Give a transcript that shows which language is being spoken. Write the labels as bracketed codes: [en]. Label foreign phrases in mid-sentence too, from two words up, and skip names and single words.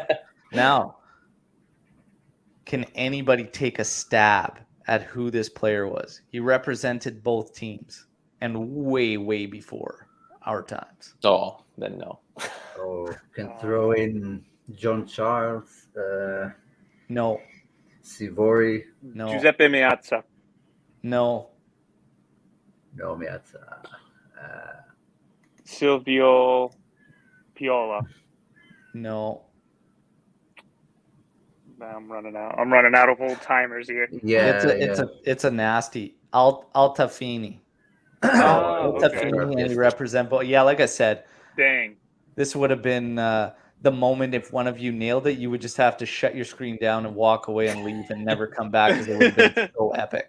[en] Now, can anybody take a stab at who this player was? He represented both teams and way, way before our times. Oh, then no. Oh, can throw in John Charles, No, Sivori. no, Giuseppe Meazza. no. No, Miazza. Silvio Piola. No. I'm running out. I'm running out of old timers here. Yeah, It's a nasty Altafini. Oh, okay. Altafini, and he represent both. Yeah, like I said, Dang. this would have been the moment if one of you nailed it, you would just have to shut your screen down and walk away and leave and never come back because it would have been so epic.